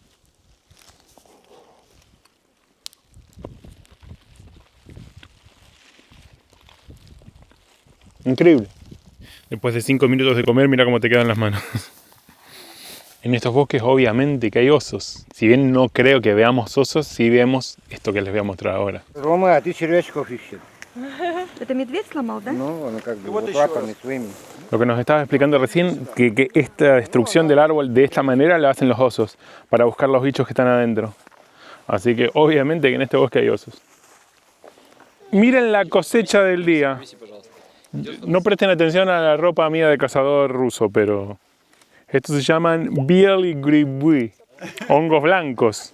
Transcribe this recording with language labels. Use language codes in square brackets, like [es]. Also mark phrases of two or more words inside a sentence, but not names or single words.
[es] Increíble. Después de 5 minutos de comer, mira cómo te quedan las manos. En estos bosques obviamente que hay osos. Si bien no creo que veamos osos, sí vemos esto que les voy a mostrar ahora. [ru] Рома, а ты червячков ищешь? Это медведь сломал, да? Ну, он как бы вот лапами своими. [es] Lo que nos estaba explicando recién, que esta destrucción del árbol de esta manera la hacen los osos, para buscar los bichos que están adentro. Así que obviamente que en este bosque hay osos. Miren la cosecha del día. No presten atención a la ropa mía de cazador ruso, pero estos se llaman [ru] белые грибы, [es] hongos blancos.